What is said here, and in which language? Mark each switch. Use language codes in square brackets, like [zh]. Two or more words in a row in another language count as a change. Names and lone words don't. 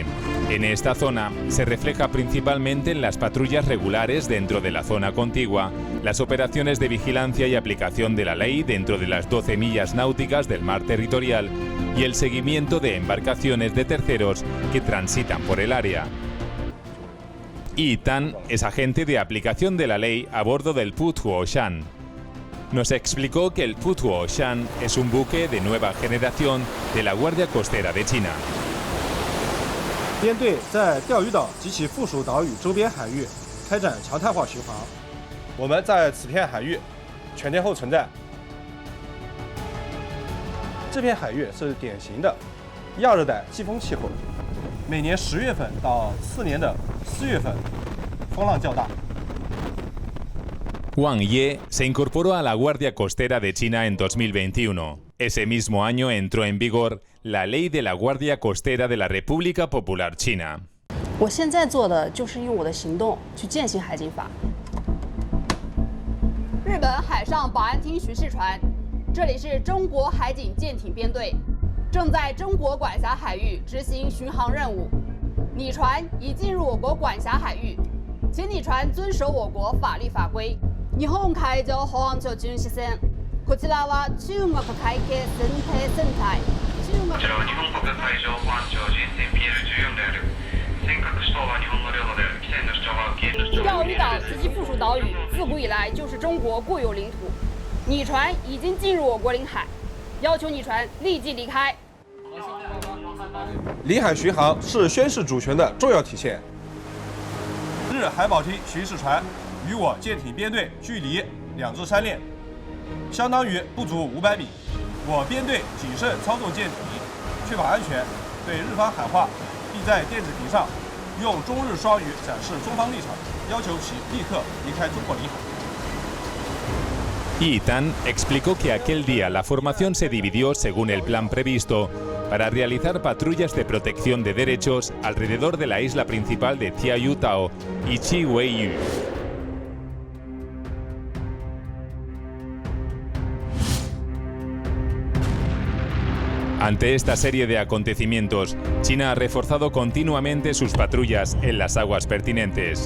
[es] En esta zona se refleja principalmente en las patrullas regulares dentro de la zona contigua, las operaciones de vigilancia y aplicación de la ley dentro de las 12 millas náuticas del mar territorial y el seguimiento de embarcaciones de terceros que transitan por el área. Yi Tan es agente de aplicación de la ley a bordo del Pu Tuoshan. Nos explicó que el Pu Tuoshan es un buque de nueva generación de la Guardia Costera de China. [zh] 编队在钓鱼岛及其附属岛屿周边海域开展常态化巡航。我们在此片海域全天候存在。这片海域是典型的亚热带季风气候，每年10月份到次年的4月份风浪较大。 Wang Ye se incorporó a la Guardia Costera de China en 2021. Ese mismo año entró en vigor la Ley de la Guardia Costera de la República Popular China. 我现在做的就是用我的行动去践行海警法。日本海上保安厅巡视船，这里是中国海警舰艇编队，正在中国管辖海域执行巡航任務。你船已進入我國管辖海域，請你船遵守我國法律法規。 [ja] 日本海上保安庁巡視船。こちらは中国海警船艇船隊。こちらは日本国海上保安庁巡船 PL14 である。尖閣諸島は日本の領土である。規制の主張は受け入れ。 [zh] 钓鱼岛及其附属岛屿自古以来就是中国固有领土。你船已经进入我国领海，要求你船立即离开。领海巡航是宣示主权的重要体现。日海保厅巡视船 与我舰艇编队距离2至3链，相当于不足500米。我编队谨慎操纵舰艇，确保安全，对日方喊话，并在电子屏上用中日双语展示中方立场，要求其立刻离开中国领海。 [es] Yi Tan explicó que aquel día la formación se dividió según el plan previsto para realizar patrullas de protección de derechos alrededor de la isla principal de Tianyutao y Chihuayu. Ante esta serie de acontecimientos, China ha reforzado continuamente sus patrullas en las aguas pertinentes.